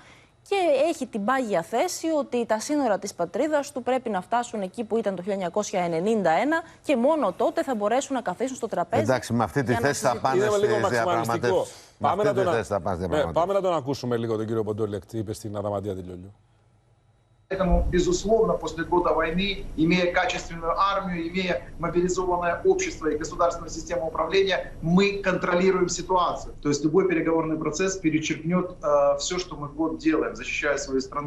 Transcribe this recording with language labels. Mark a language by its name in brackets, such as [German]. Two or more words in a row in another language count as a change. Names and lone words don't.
[Greek] Και έχει την πάγια θέση ότι τα σύνορα της πατρίδας του πρέπει να φτάσουν εκεί που ήταν το 1991 και μόνο τότε θα μπορέσουν να καθίσουν στο τραπέζι. Εντάξει, με αυτή τη θέση θα πάνε στις διαπραγματεύσεις. Πάμε να τον ακούσουμε λίγο τον κύριο Ποντόλιακ, τι είπε στην Αδαμαντία Δηλιόλιου. [Russian] Поэтому, безусловно, после года войны, имея качественную армию, имея мобилизованное общество и государственную систему управления, мы контролируем ситуацию. То есть любой переговорный процесс перечеркнет все, что мы год делаем, защищая свою страну.